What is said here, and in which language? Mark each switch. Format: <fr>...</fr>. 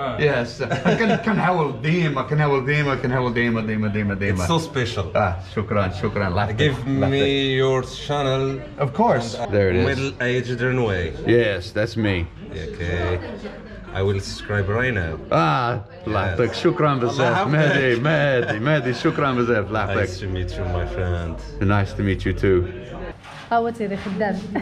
<ar>Yes. كنحاول ديما.</ar> <en>It's so special.</en> <ar>شكرا.</ar> <en>Give me your channel. Of course. There it is. Middle-aged way. Yes, that's me. Okay. I will subscribe right now.</en> <ar>الله يعطيك شكرا بزاف مهدي شكرا بزاف الله يعطيك.</ar> <en>Nice to meet you, my friend. Nice to meet you too. what's it خدام.</en>